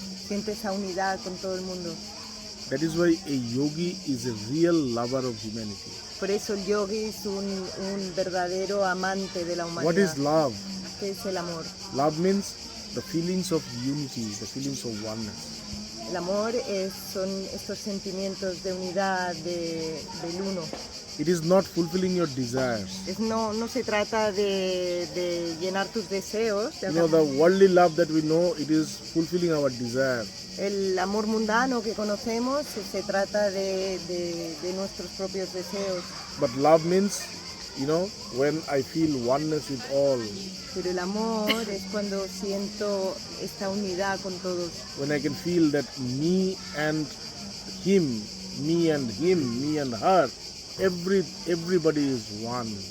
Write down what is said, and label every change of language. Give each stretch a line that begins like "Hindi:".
Spanish: Siente esa unidad con todo el mundo.
English: That is why a yogi is a real lover of humanity.
Spanish: Por eso el yogi es un verdadero amante de la humanidad.
English: What is love?
Spanish: ¿Qué es el amor?
English: Love means the feelings of unity, the feelings of oneness.
Spanish: El amor son estos sentimientos de unidad, del uno.
English: It is not fulfilling your desires.
Spanish: No se trata de llenar tus deseos.
English: The worldly love that we know, it is fulfilling our desire.
Spanish: El amor mundano que conocemos se trata de nuestros propios deseos.
English: But love means, when I feel oneness with all.
Spanish: Pero el amor es cuando siento esta unidad con todos.
English: When I can feel that me and him, me and him, me and her, everybody is one.